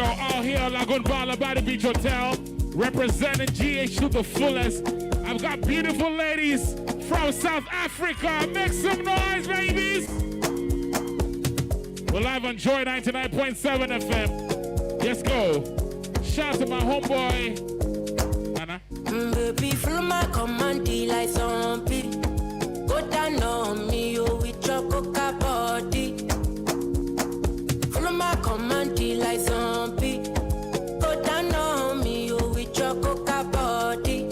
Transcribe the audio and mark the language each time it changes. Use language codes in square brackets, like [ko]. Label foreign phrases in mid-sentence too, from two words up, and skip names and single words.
[en] Out here at Lagoon Bar by the Beach Hotel, representing GH to the fullest. I've got beautiful ladies from South Africa. Make some noise, babies. We're live on Joy 99.7 FM. Let's go. Shout out to my homeboy, Nana. Baby, follow my command, like zombie. Go down on me, yo, with your coca body. Follow my command, like zombie. Go down on me, yo, with your coca body.